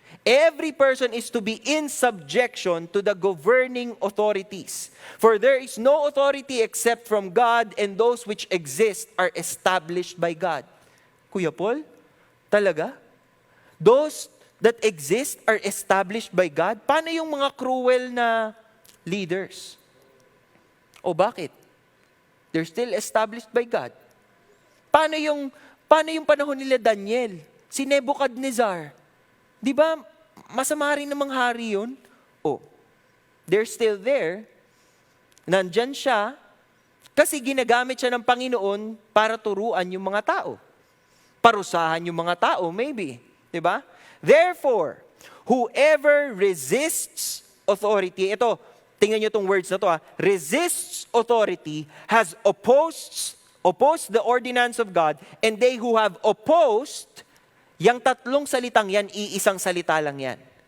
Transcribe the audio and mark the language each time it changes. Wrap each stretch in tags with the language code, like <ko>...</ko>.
<en>Every person is to be in subjection to the governing authorities. For there is no authority except from God, and those which exist are established by God. Kuya Paul,</en> <tl>talaga?</tl> <en>Those that exist are established by God?</en> <tl>Paano yung mga cruel na leaders? O bakit?</tl> <en>They're still established by God.</en> <tl>Paano yung panahon nila Daniel? Si Nebuchadnezzar? Di ba, masama rin namang hari yun?</tl> <en>Oh, they're still there.</en> <tl>Nandyan siya kasi ginagamit siya ng Panginoon para turuan yung mga tao. Parusahan yung mga tao, maybe. Di ba?</tl> <en>Therefore, whoever resists authority,</en> <tl>ito, tingnan nyo itong words na to</tl> <en>resists authority, has opposed the ordinance of God, and they who have opposed,</en> <tl>yang tatlong salitang yan, iisang salita lang yan.</tl>